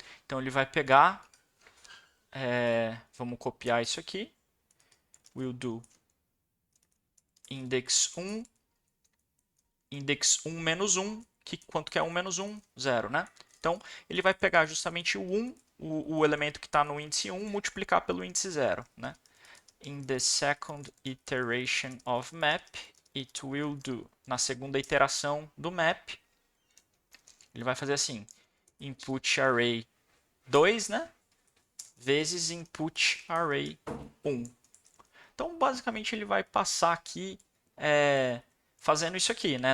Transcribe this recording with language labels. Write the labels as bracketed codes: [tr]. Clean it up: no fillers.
[pt] Então ele vai pegar, vamos copiar isso aqui, [en] will do [pt] index 1, index 1 menos 1, quanto que é 1 menos 1? 0, né? Então, ele vai pegar justamente o 1, o elemento que está no índice 1, multiplicar pelo índice 0, né? [en] In the second iteration of map, it will do. [pt] Na segunda iteração do map, ele vai fazer assim, input array 2, né? Vezes input array 1. Então, basicamente, ele vai passar aqui fazendo isso aqui, né?